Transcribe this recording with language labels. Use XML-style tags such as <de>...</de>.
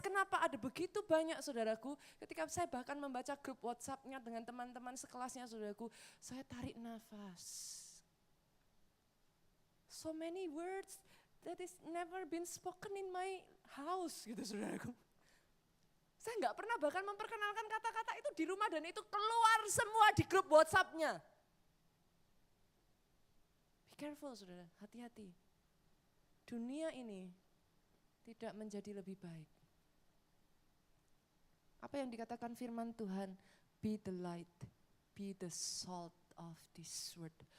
<id>Kenapa ada begitu banyak saudaraku, ketika saya bahkan membaca grup WhatsApp-nya dengan teman-teman sekelasnya saudaraku, saya tarik nafas.</id> <en>So many words that is never been spoken in my house</en> <id>gitu saudaraku. Saya nggak pernah bahkan memperkenalkan kata-kata itu di rumah dan itu keluar semua di grup WhatsApp-nya.</id> <en>Be careful</en> <id>saudara, hati-hati. Dunia ini tidak menjadi lebih baik. Apa yang dikatakan firman Tuhan?</id> <en>Be the light, be the salt of this world.</en>